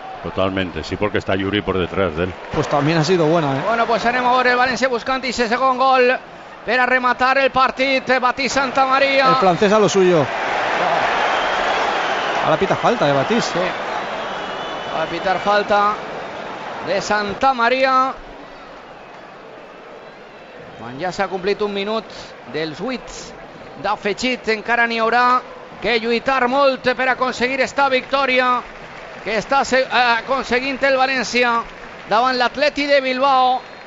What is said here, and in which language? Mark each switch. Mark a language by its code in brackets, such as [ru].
[es] Totalmente, sí, porque está Yuri por detrás de él. Pues también ha sido buena, eh? [ca] Bueno, pues anem a veure el València buscant ese segon gol per a rematar el partit. Batí Santa María. [es] El francés a lo suyo. Ahora pita falta de Batí. Sí. Va a pitar falta de Santa María. [ca] Quan ja s'ha complit un minut dels 8 d'afegit, encara n'hi haurà que lluitar molt per aconseguir esta victòria que està aconseguint el València davant l'Atleti de Bilbao.